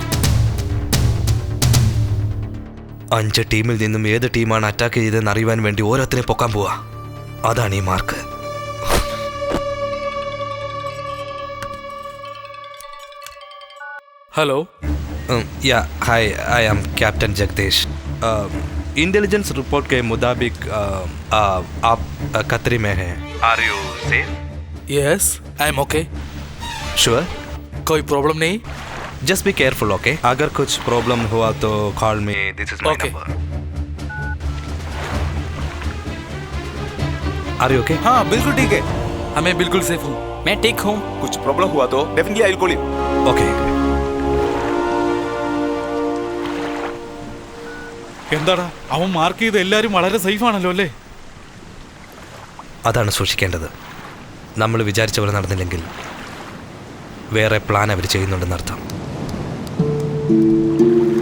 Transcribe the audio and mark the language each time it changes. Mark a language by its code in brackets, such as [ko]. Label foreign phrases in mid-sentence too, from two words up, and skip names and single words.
[ml] 5 ടീമിൽ നിന്നും ഏത് ടീമാണ് അറ്റാക്ക് ചെയ്തതെന്ന് അറിയുവാൻ വേണ്ടി ഓരോരുത്തരെ പൊക്കാൻ പോവാ. അതാണ് ഈ മാർക്ക്. ഹലോ. [en] Hi, I am Captain Jagdish. [hi] इंटेलिजेंस रिपोर्ट के मुताबिक आप खतरे में हैं. [en] are you safe? yes, I am OK. sure? [hi] कोई प्रॉब्लम नहीं? [en] just be careful, OK? [hi] अगर कुछ प्रॉब्लम हुआ तो [en] call me. this is my Okay. number. Are you OK? [hi] हाँ बिल्कुल ठीक है, मैं बिल्कुल सेफ हूँ. मैं ठीक हूँ. कुछ प्रॉब्लम हुआ तो [en] definitely I will call you. OK. [ml] എന്താടാ അവൻ മാർക്ക് ചെയ്ത് എല്ലാരും വളരെ സേഫ് ആണല്ലോ അല്ലേ? അതാണ് സൂക്ഷിക്കേണ്ടത്. നമ്മൾ വിചാരിച്ച പോലെ നടന്നില്ലെങ്കിൽ വേറെ പ്ലാൻ അവർ ചെയ്യുന്നുണ്ടെന്നർത്ഥം.